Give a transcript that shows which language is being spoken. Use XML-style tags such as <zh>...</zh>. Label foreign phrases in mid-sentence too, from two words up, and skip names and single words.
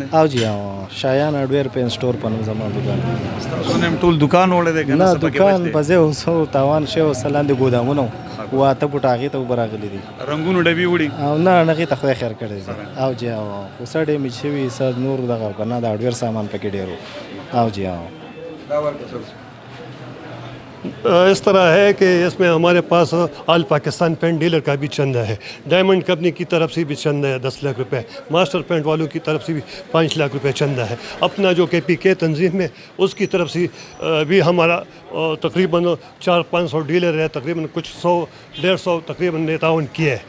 <ps>او جی شایان هارډویر پین سټور په نوم زما دکان دی. ستاسو نه ټول دکان وړی دی که نه؟ دکان په ځای اوسو تاوان شوی اوس لاندې ګودامونه و 8 فوټه هغې ته اوبه راغلي دي. رنګونو ډبې وړي؟ او نه هغې ته خدای خیر کړی دی. او جی اوسه ډیمیج شوي څه نور دغه که نه د هارډویر سامان پکې ډېر و. او جی</ps> <ur>اس طرح ہے کہ اس میں ہمارے پاس آل پاکستان پینٹ ڈیلر کا بھی چندہ ہے، ڈائمنڈ کمپنی کی طرف سے بھی چندہ ہے 10 لاکھ روپے، ماسٹر پینٹ والوں کی طرف سے بھی 5 لاکھ روپے چندہ ہے، اپنا جو کے پی کے تنظیم ہے اس کی طرف سے بھی ہمارا تقریباً 400-500 ڈیلر ہے، تقریباً کچھ 100-150 تقریباً نے تعاون کیا ہے.</ur>